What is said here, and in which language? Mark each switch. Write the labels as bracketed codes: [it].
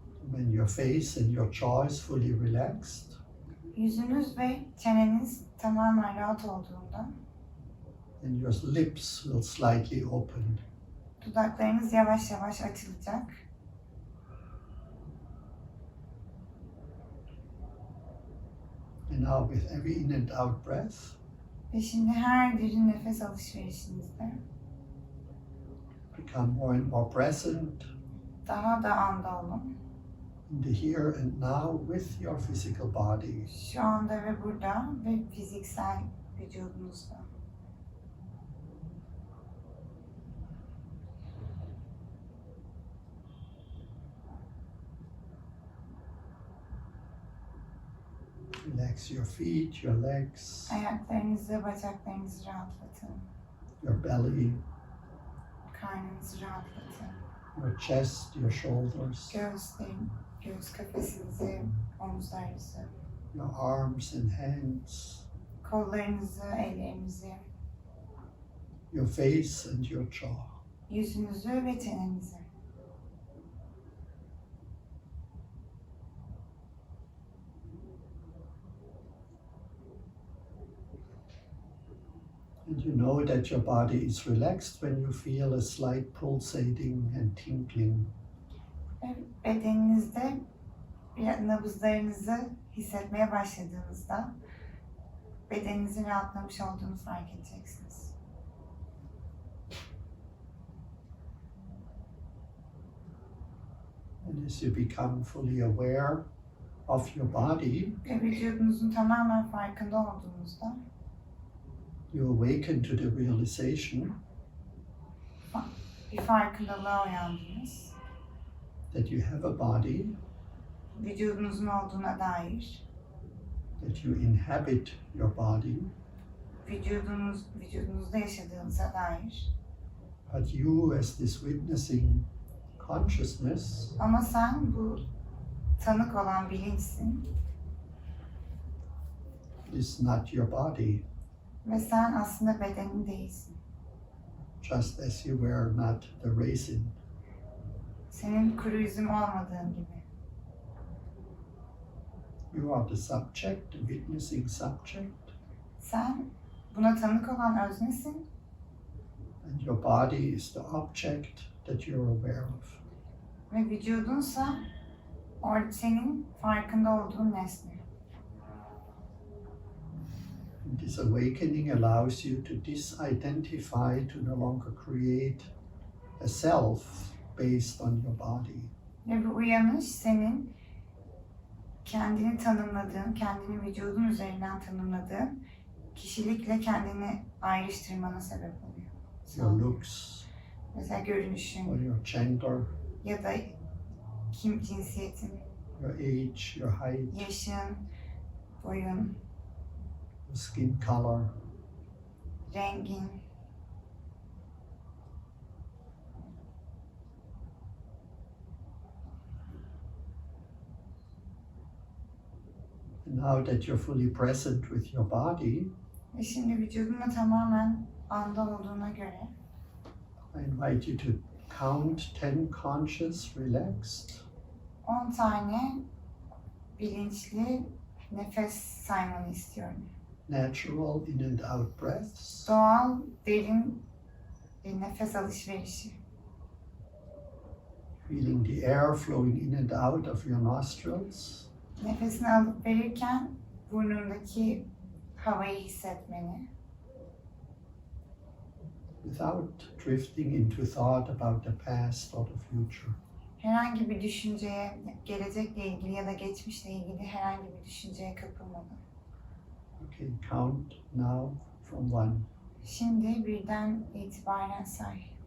[en] When your face and your jaw is fully relaxed, [tr] Yüzünüz ve çeneniz tamamen rahat olduğunda [en] and your lips will slightly open. [tr] dudaklarınız yavaş yavaş açılacak. [en] And now with every in and out breath, [tr] Ve şimdi her derin nefes alışverişinizde [en] become more and more present [tr] daha da anda olun. [en] in the here and now with your physical body. [tr] Şu anda ve burada ve fiziksel vücudunuzda. [en] Relax your feet, your legs, [tr] Ayaklarınızı, bacaklarınızı rahatlatın. [en] your belly, [tr] Karnınızı rahatlatın. [en] your chest, your shoulders, [tr] Göğüs kafesinizi, omuzlarınızı, [en] your arms and hands, [tr] kollarınızı, ellerinizi, [en] your face and your jaw. [tr] yüzünüzü ve çenenizi. [en] And you know that your body is relaxed when you feel a slight pulsating and tingling. [tr] Ve bedeninizde bir nabızlarınızı hissetmeye başladığınızda bedeninizin rahatlamış olduğunu fark edeceksiniz. [en] And as you become fully aware of your body, [tr] Ve vücudunuzun tamamen farkında olduğunuzda [en] you awaken to the realization [tr] bir farkındalığa uyandınız. [en] that you have a body, [tr] Vücudunuzun olduğuna dair, [en] that you inhabit your body, [tr] vücudunuzda yaşadığınıza dair. [en] but you as this witnessing consciousness [tr] Ama sen bu tanık olan bilinçsin [en] is not your body, [tr] ve sen aslında bedenin değilsin. [en] just as you were not the raisin. [tr] Senin kuru üzüm olmadığın gibi. [en] You are the subject, the witnessing subject, [tr] Sen buna tanık olan öznesin [en] and your body is the object that you're aware of. [tr] ve vücudunsa senin farkında olduğun nesne. [en] And this awakening allows you to disidentify, to no longer create a self based on your body. [tr] Ve bu uyanış senin kendini tanımladığın, kendini vücudun üzerinden tanımladığın kişilikle kendini ayrıştırmana sebep oluyor. [en] Your looks, [tr] Mesela [en] or [tr] görünüşün [en] your gender, [tr] ya da cinsiyetin, [en] your age, your height, [tr] yaşın, boyun, [en] your skin color, [tr] rengin, [en] and now that you're fully present with your body, [tr] ve şimdi vücudunla tamamen anda olduğuna göre [en] I invite you to count 10 conscious, relaxed, [tr] 10 tane bilinçli nefes saymanı istiyorum. [en] natural in and out breaths, [tr] Doğal, derin bir nefes alışverişi. [en] feeling the air flowing in and out of your nostrils, [tr] Nefesini alıp verirken burnundaki havayı hissetmeni [en] without drifting into thought about the past or the future. [tr] herhangi bir düşünceye, gelecekle ilgili ya da geçmişle ilgili herhangi bir düşünceye kapılmadan. [en] Okay, count now from 1. [tr] Şimdi birden itibaren say.